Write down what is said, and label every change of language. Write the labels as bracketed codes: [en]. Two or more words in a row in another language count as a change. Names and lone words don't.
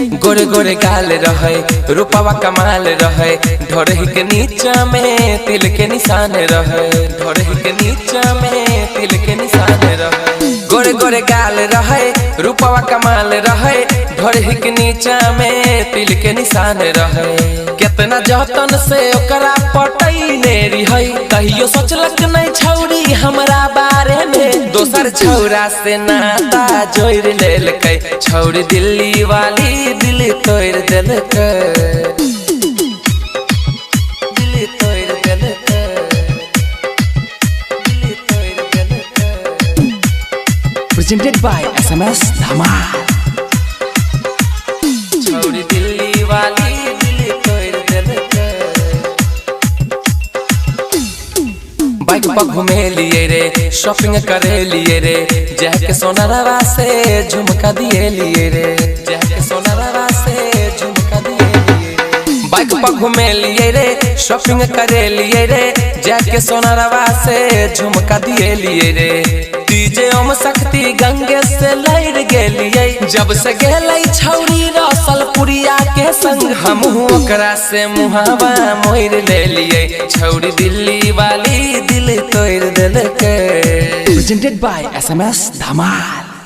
[mag] गोरे गोरे गाल रहे, रूपवा कमाल रहे, ढोरही के नीचा में तिल के निशान रहे, ढोरही के नीचा में तिल के निशान रहे। गोरे गोरे गाल रहे, रूपवा कमाल रहे, ढोरही के नीचा में तिल के निशान रहे। कितना जतन से ओकरा पटैले रही, कहियो सोचलक नहीं छौरी हमरा बारे में, दोसर छौरा से नाता जोड़ लेलकै। छौरी दिल्ली वाली दिल तोड़ देलक, दिल तोड़ देलक, दिल तोड़ देलक। [en] Presented by SMS Dhamal. [mag] छौरी दिल्ली वाली दिल तोड़ देलक। बाइक पर घूमे लिए रे, शॉपिंग करे लिए रे, जाके सोनारवा से झुमका दिए लिए रे, जाके सोनारवा से झुमका दिए लिए रे। बाइक पर घूमे लिए रे, शॉपिंग करे लिए रे, जाके सोनारवा से झुमका दिए लिए रे। डीजे ओम शक्ति गंगे से लड़ गेलिए, जब से गेलै छौरी रसलपुरिया के संग, हम ओकरा से मुहावा मोड़ ले लिए। छौरी दिल्ली वाली दिल तोड़ देलक। [en] Presented by SMS Dhamal.